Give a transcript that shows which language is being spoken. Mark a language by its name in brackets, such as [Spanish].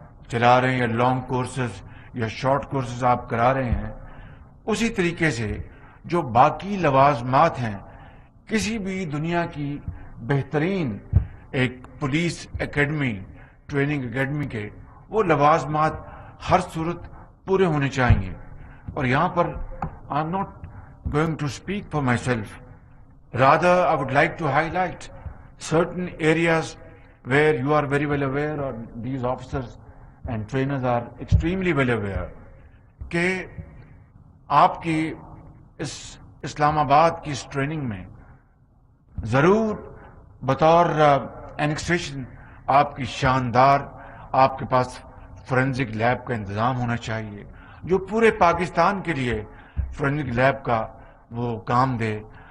[Urdu] چلا رہے ہیں یا لانگ کورسز یا شارٹ کورسز آپ کرا رہے ہیں، اسی طریقے سے جو باقی لوازمات ہیں کسی بھی دنیا کی بہترین ایک پولیس اکیڈمی، ٹریننگ اکیڈمی کے وہ لوازمات ہر صورت پورے ہونے چاہیے. اور یہاں پر [English] I am not going to speak for myself. Rather, I would like to highlight certain areas where you are very well aware [Urdu] or these officers and trainers are extremely well aware کہ آپ کی اس اسلام آباد کی اس training میں ضرور بطور اینکسٹریشن آپ کی شاندار آپ کے پاس فورینزک لیب کا انتظام ہونا چاہیے جو پورے پاکستان کے لیے فورینزک لیب کا وہ کام دے.